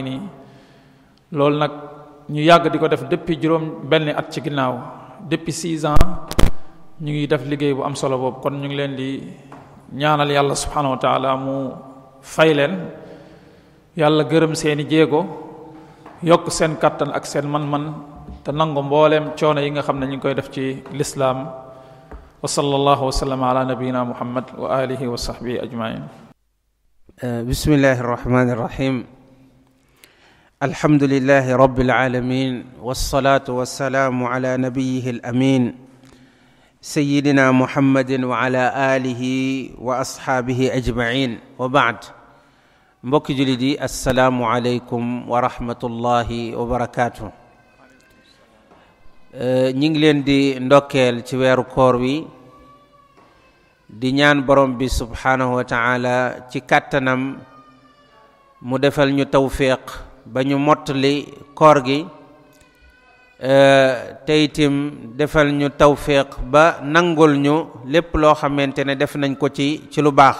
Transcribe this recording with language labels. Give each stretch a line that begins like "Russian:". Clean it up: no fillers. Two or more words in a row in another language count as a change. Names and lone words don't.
Wolof: nii loolu nag ñu yàgg di ko def depuis juróom benn at ci ginnaaw
French: depuis 6 ans
Wolof: ñu ngi def liggéey bu am solo boobu kon ñu ngi leen di ñaanal yàlla
Arabic: سبحانه وتعالى
Wolof: mu fay leen yàlla gërëm seeni jéego yokk seen kattan ak seen man-man te nangu mbooleem coono yi nga xam ne ñu ngi koy def ci lislaam
Arabic: وصلى الله وسلم على نبينا محمد وعلى آله وصحبه أجمعين. بسم الله الرحمن الرحيم الحمد لله رب العالمين والصلاة والسلام على نبيه الأمين سيدنا محمد وعلى آله وأصحابه أجمعين وبعد.
Wolof: mbokki jullit yi
Arabic: السلام عليكم ورحمة الله وبركاته.
Wolof: ñi ngi leen di ndokkeel ci weeru koor wi di ñaan borom bi
Arabic: سبحانه وتعالى
Wolof: ci kàttanam mu defal ñu tawfiq ba ñu mottali koor gi te itam defal ñu tawfiq ba nangul ñu lépp loo xamante ne def nañ ko ci lu baax.